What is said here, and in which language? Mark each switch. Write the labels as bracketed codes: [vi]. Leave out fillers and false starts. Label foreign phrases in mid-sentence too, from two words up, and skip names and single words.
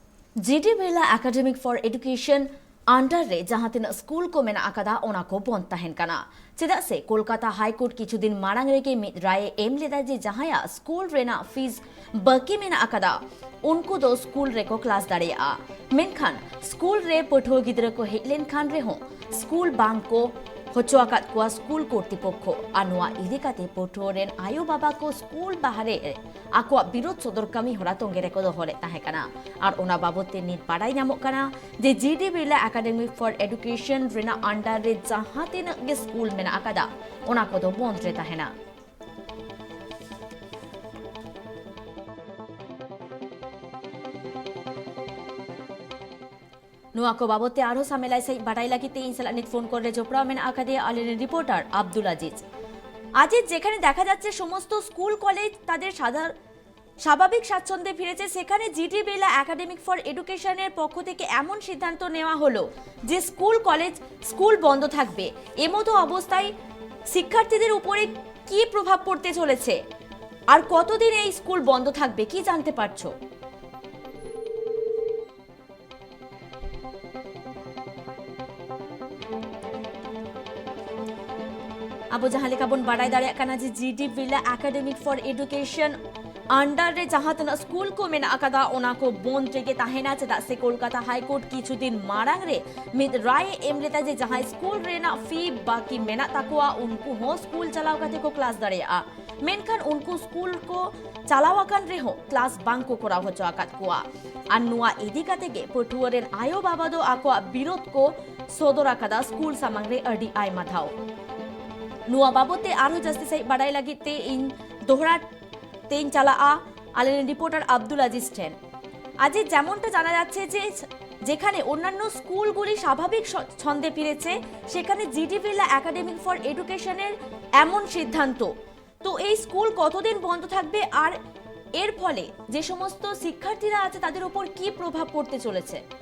[sat] जीडी बिरला एकेडमिक फॉर एडुकेशन अंडर रे जहां तीन स्कूल को मेना आकादा ओना को बंद तहन कना चेदा से कोलकाता हाईकोर्ट किछु दिन मारांग रेगे मिद राय एम लेदा जे जहाया स्कूल रेना फीस बाकी मेना आकादा उनको दो स्कूल रे को क्लास दाड़ेया मेनखान स्कूल रे पठुआ गिद्रा को हेलेन खान रे हो स्कूल बांग को होचोआकात को स्कूल कर्तृपक्ष आनुआ इदिकाते पठुआरेन आयो बाबा को स्कूल बाहरे आकुआ विरोध सदर कामी हरा तोंगे रेको दोहले ताहेकाना आर ओना बाबते नित बाडाई नामोग काना जे जीडी बिरला एकेडमी फॉर एडुकेशन रेना अंडर रे जहां तिनाग गे स्कूल मेना आकादा ओना को दो बंद रे ताहेना नुआ को बाबते आरो सामेलाई सही बाडाई लागिते इन साला नित फोन करे जोपड़ा मेना आकादे आलेन रिपोर्टार [bn] আব্দুল আজিজ আজিজ যেখানে দেখা যাচ্ছে সমস্ত স্কুল কলেজ তাদের স্বাভাবিক স্বাচ্ছন্দ্যে ফিরেছে সেখানে জিডি বিরলা একাডেমিক ফর এডুকেশনের পক্ষ থেকে এমন সিদ্ধান্ত নেওয়া হলো যে স্কুল কলেজ স্কুল বন্ধ থাকবে এমতো অবস্থায় শিক্ষার্থীদের উপরে কি প্রভাব পড়তে চলেছে আর কতদিন এই স্কুল বন্ধ থাকবে কি জানতে পারছো [sat] अब जहां लेका बन बाडाई दाड़े काना जे जीडी बिरला एकेडमिक फॉर एडुकेशन अंडर रे जहां तना स्कूल को मेना आकादा ओना को बोन टेके ताहेना चेदा से कोलकाता हाईकोर्ट किछु दिन मारांग रे मिद राय एम लेता जे जहां स्कूल रेना फी बाकी मेना ताकुआ उनको हो स्कूल चलाव काते को क्लास दाड़ेया मेनखान उनको स्कूल को चालावाकान रे हो क्लास बांग को करा होचो आकात कुआ अन्नुआ इदिका तेगे पठुआरेन आयो बाबादो आकुआ विरोध को सोदर आकादा स्कूल सामांग रे अडी आय माथाओ नुआ बाबते आरो जास्ती सही बाडाई लागिते इन दोहरा तेन चाला आलेन रिपोर्टार [bn] আব্দুল আজিজ টেন आज যেমনটা জানা যাচ্ছে যে যেখানে অন্যান্য স্কুলগুলি স্বাভাবিক ছন্দে ফিরেছে সেখানে জিডি বিরলা একাডেমিক ফর এডুকেশনের এমন সিদ্ধান্ত তো এই স্কুল কতদিন বন্ধ থাকবে আর এর ফলে যে সমস্ত শিক্ষার্থীরা আছে তাদের উপর কি প্রভাব পড়তে চলেছে